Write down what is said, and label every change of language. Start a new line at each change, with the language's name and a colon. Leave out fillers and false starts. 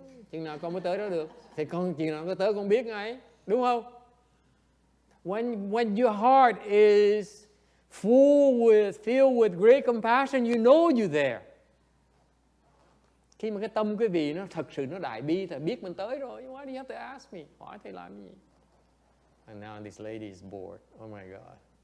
Vietnamese: Chừng nào con mới tới đó được? Thì con chừng nào con tới con biết ngay, đúng không?
English: When your heart is filled with great compassion, you know you're there.
Vietnamese: Khi mà cái tâm quý vị nó thật sự nó đại bi thì biết mình tới rồi.
English: Why do you have to ask me?
Vietnamese: Hỏi thầy làm gì?
English: And now this lady is bored. Oh my God.